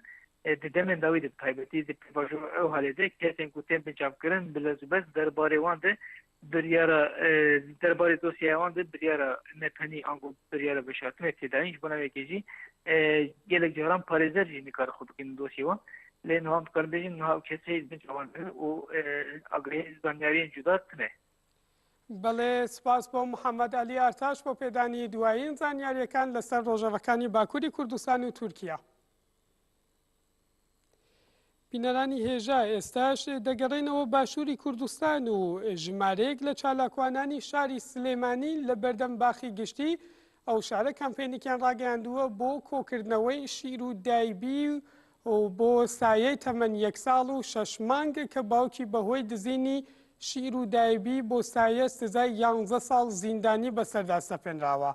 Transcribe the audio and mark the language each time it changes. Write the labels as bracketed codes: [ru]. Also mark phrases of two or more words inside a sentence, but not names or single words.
[ku] Di demên dawî de taybetî di pêvajoya ew halê de kesên ku tên binçavkirin bi lezbes derbarê wan de biryara derbarê dosyaya wan de biryara nepenî ango biryara veşartinê têdayîn ji bona wekê jî gelek caran parêzer jî nikare xwe bikin dosyê wan. Lê niha dikarin bêjin niha ew kesê binçavan û agahî zanyariyên cuda tune. Belê spas bo [ckb] محەممەد علی ئارتاش بۆ پێدانی دوایین زانیاریەکان لەسەر ڕۆژەوەکانی باکووری کوردستان و تورکیا. بینەرانی هێژا ئێستاش دەگەڕێنەوە باشووری کوردستان و ژمارەیەک لە چالاکوانانی شاری سلێمانی لە بەردەم باخی گشتی ئەو شارە کەمپێنێکیان ڕاگەیاندووە بۆ کۆکردنەوەی شیر و دایبی و بۆ سایەی تەمەەن 1 ساڵ و 6 مانگە کە باوکی بەهۆی دزینی شیر و دایبی بۆ سایە سزای 11 ساڵ زیندانی بەسەردا سەپێنراوە.